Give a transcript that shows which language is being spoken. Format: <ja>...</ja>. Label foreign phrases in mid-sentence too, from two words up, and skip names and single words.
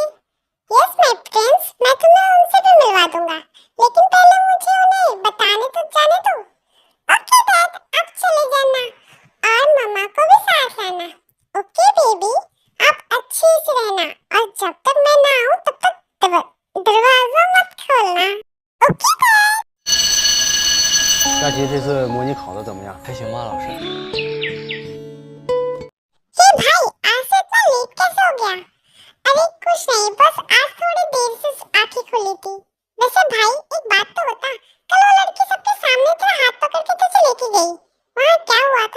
<en>Yes my friends,</en> <hi>मैं तुम्हें उनसे भी मिलवा दूंगा, लेकिन पहले मुझे उन्हें बताने तो जाने दो।</hi> <en>Okay Dad,</en> <hi>आप चले जाना और मम्मा को भी साथ लाना।</hi> <en>Okay baby,</en> <hi>आप अच्छे से रहना और जब तक मैं ना आऊं तब तक दरवाजा मत खोलना।</hi> <en>Okay Dad.</en> <zh>佳琪这次模拟考的怎么样？还行吧，老师。</zh> <hi>हे भाई, आज से इतना लेट कैसे हो गया? अरे कुछ नहीं, बस आज थोड़ी देर से आंखें खुली थी। वैसे भाई एक बात तो बता, कल वो लड़की सबके सामने तेरा हाथ पकड़ के तुझे लेके गई, वहाँ क्या हुआ था?</hi>